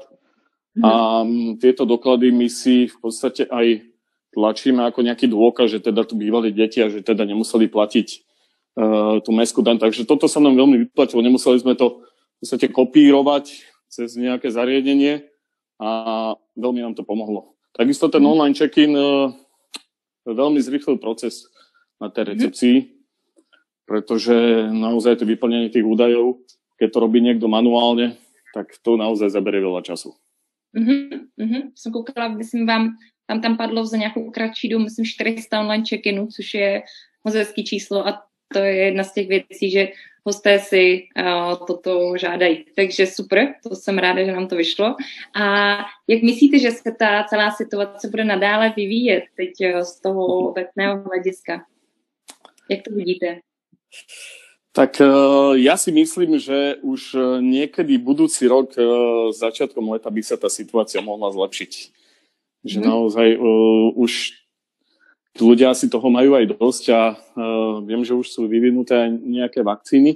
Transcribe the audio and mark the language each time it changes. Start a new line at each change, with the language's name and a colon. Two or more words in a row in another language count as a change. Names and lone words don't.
Slovak: A tieto doklady my si v podstate aj tlačíme ako nejaký dôkaz, že teda tu bývali deti a že teda nemuseli platiť tú mestskú daň. Takže toto sa nám veľmi vyplatilo. Nemuseli sme to v podstate kopírovať cez nejaké zariadenie a veľmi nám to pomohlo. Takisto ten
English: online check-in
Slovak: veľmi zrýchlil proces na tej recepcii, pretože naozaj to vyplnenie tých údajov, keď to robí niekto manuálne, tak to naozaj zaberie veľa času.
Czech: Jsem koukala, myslím tam padlo za nějakou kratší dobu, myslím 400
English: online check-inů,
Czech: což je moc hezký číslo a to je jedna z těch věcí, že hosté si toto žádají. Takže super, to jsem ráda, že nám to vyšlo. A jak myslíte, že se ta celá situace bude nadále vyvíjet teď z toho obecného hlediska? Jak to vidíte?
Slovak: Tak ja si myslím, že už niekedy budúci rok začiatkom leta by sa tá situácia mohla zlepšiť. Že naozaj už ľudia si toho majú aj dosť a viem, že už sú vyvinuté aj nejaké vakcíny.